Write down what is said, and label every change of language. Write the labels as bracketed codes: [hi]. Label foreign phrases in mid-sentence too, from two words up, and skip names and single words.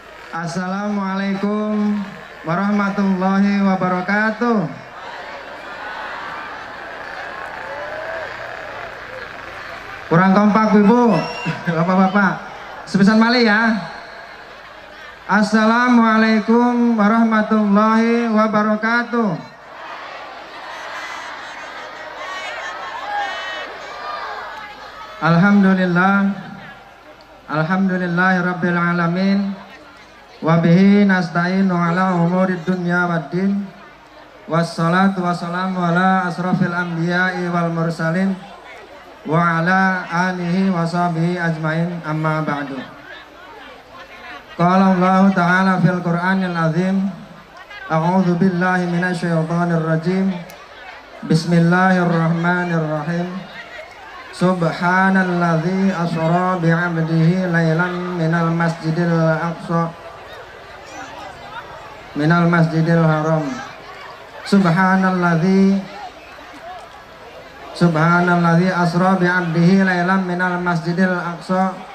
[ar] السلام عليكم ورحمة الله وبركاته. [id] Kurang kompak ibu, bapak-bapak. [jv] Sepisan malih ya. [ar] السلام عليكم ورحمة الله وبركاته. الحمد لله رب العالمين. وبه نستعين على أمور الدنيا والدين. والصلاة والسلام على أشرف الأنبياء والمرسلين وعلى آله وصحبه أجمعين، أما بعد. قال الله تعالى في القرآن العظيم. أعوذ بالله من الشيطان الرجيم. بسم الله الرحمن الرحيم. سبحان الذي أسرى بعبده ليلا من المسجد الحرام. سبحان الذي أسرى بعبده ليلا من المسجد الأقصى.